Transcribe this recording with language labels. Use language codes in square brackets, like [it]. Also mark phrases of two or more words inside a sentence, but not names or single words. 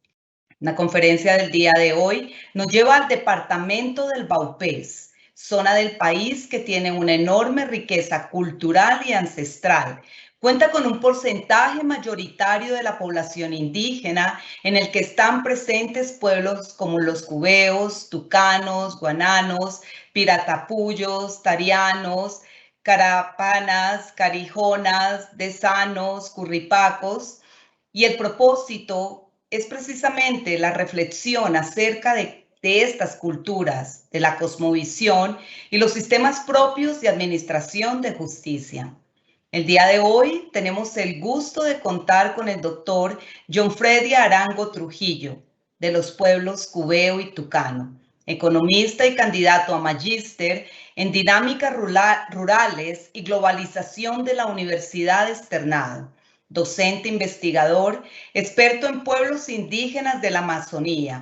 [es] La conferencia del día de hoy nos lleva al departamento del Baupés, zona del país que tiene una enorme riqueza cultural y ancestral. Cuenta con un porcentaje mayoritario de la población indígena en el que están presentes pueblos como los cubeos, tucanos, guananos, piratapuyos, tarianos, carapanas, carijonas, desanos, curripacos. Y el propósito es precisamente la reflexión acerca de estas culturas, de la cosmovisión y los sistemas propios de administración de justicia. El día de hoy tenemos el gusto de contar con el doctor John Freddy Arango Trujillo, de los pueblos Cubeo y Tucano, economista y candidato a magíster en dinámicas rurales y globalización de la Universidad Externado, docente investigador, experto en pueblos indígenas de la Amazonía.